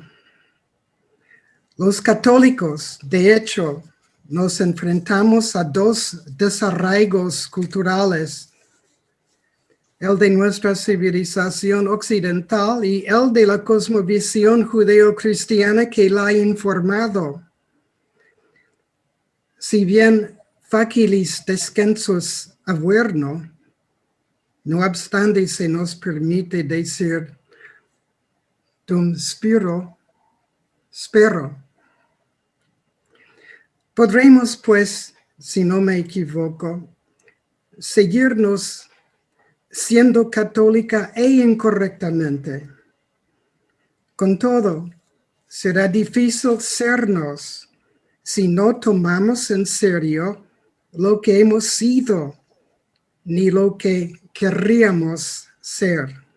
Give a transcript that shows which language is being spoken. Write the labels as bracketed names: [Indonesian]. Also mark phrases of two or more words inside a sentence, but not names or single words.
[Spanish] Los católicos, de hecho, nos enfrentamos a dos desarraigos culturales: el de nuestra civilización occidental y el de la cosmovisión judeocristiana que la ha informado. Si bien [Latin] facilis descensus averno, [Spanish] no obstante se nos permite decir [Latin] dum spiro, spero. [Spanish] Podremos, pues, si no me equivoco, seguirnos siendo católica e incorrectamente. Con todo, será difícil sernos si no tomamos en serio lo que hemos sido ni lo que querríamos ser.